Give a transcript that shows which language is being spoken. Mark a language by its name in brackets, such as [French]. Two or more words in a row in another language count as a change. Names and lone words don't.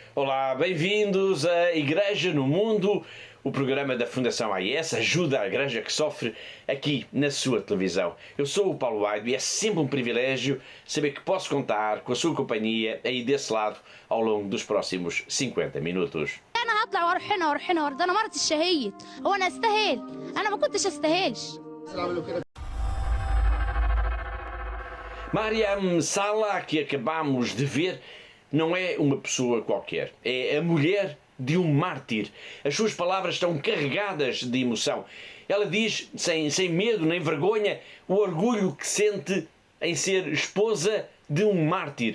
[Portuguese] Olá, bem-vindos à Igreja no Mundo, o programa da Fundação AIS, ajuda a Igreja que sofre, aqui na sua televisão. Eu sou o Paulo Aido e é sempre um privilégio saber que posso contar com a sua companhia aí desse lado ao longo dos próximos 50 minutos. [Arabic] انا هطلع واروح هنا واروح هنا ده انا مرتي الشهيد. هو انا استاهل؟ انا ما كنتش استاهلش. [Portuguese] Mariam Salah, que acabamos de ver, não é uma pessoa qualquer. É a mulher de um mártir. As suas palavras estão carregadas de emoção. Ela diz, sem medo nem vergonha, o orgulho que sente em ser esposa de um mártir.